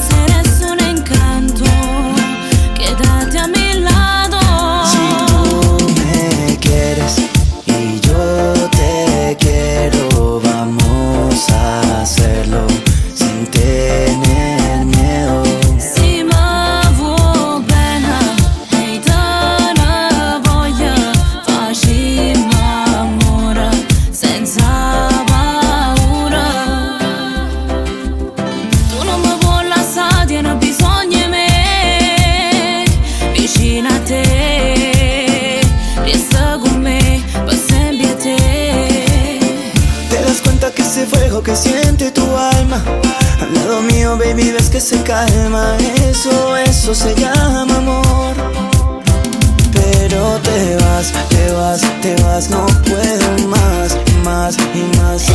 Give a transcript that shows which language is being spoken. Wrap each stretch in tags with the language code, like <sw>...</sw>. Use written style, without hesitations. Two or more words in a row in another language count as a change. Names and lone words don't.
<es>Eres un encanto, quédate a mi lado. Si tú me quieres y yo te quiero, vamos a hacerlo sin tener miedo.</es> <it>Si mi vuoi bene e te ne voglio, facciamo amore senza paura. Tu non mi vuoi lasciare, tieni bisogno di me, vicino a te, resta con me per sempre a te.</it> <es>Te das cuenta que ese fuego que siente tu alma al lado mío, baby, ves que se calma. Eso se llama amor. Pero te vas, te vas, te vas, no puedo más, más y más.</es>